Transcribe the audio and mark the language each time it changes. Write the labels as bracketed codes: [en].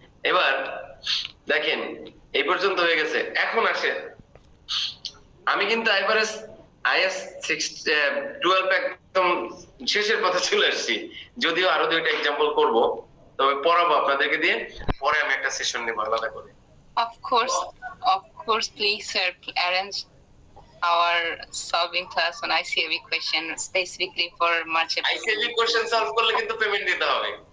[bn] এবার দেখেন এই পর্যন্ত হয়ে গেছে। এখন আসে আমি কিন্তু আইএস 12 একদম শেষের কথা চলে আসছি, যদিও আরো 2টা এক্সাম্পল করব, তবে পড়াবো আপনাদেরকে দিয়ে, পরে আমি একটা সেশন নেব আলাদা করে। [en] Of course, please sir, arrange our solving class on ICAV question specifically for March. [bn] ICAV [en] question solve [bn] করলে কিন্তু পেমেন্ট দিতে হবে।